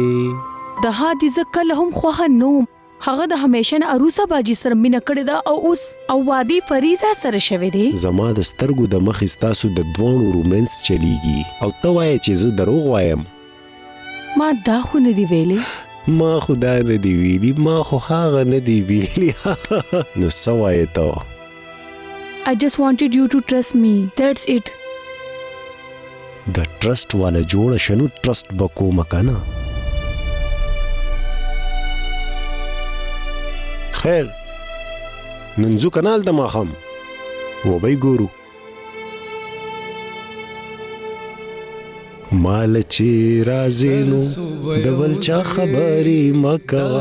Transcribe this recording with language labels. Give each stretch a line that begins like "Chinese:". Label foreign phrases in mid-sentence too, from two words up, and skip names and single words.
Pashto: د هادي زه کله هم خوښه نه وم هغه د همیشه نه عروسه باجي سره مینه کړې ده او اوس او وادي فریضه سره شوی دی زما د سترګو د مخې ستاسو د دوانو رومانس چلیږي او ته وایې چې زه دروغ وایم ما دا خو نه دی ویلې ما خو دا نه دی ویلي ما خو هغه نه دی ویلي نو څه وایې ته
English: I just wanted you to trust me that's it
Pashto: د ټرسټ والا جوړه شنو ټرسټ به کومه که نه خیر نن ځو که نه هلته ماښام وبی ګورو مال چې راځې نو د بل چا خبرې مه کوه